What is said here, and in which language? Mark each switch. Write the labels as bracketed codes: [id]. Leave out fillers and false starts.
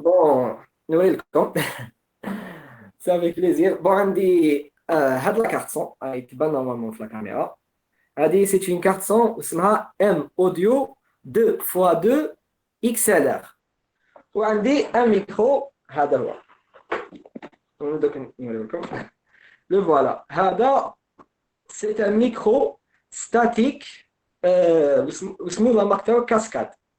[fr] Bon, Noël, quand c'est avec plaisir. Bon, [ar] عندي هاد [fr] la carte son, elle [ar] تبان [fr] normalement في la caméra. هذه c'est une carte son اسمها M Audio 2x2 XLR. [ar] وعندي un micro هذا هو. دوك نوري لكم. [fr] Le voilà. هذا c'est un micro statique اسمه la marque cascade.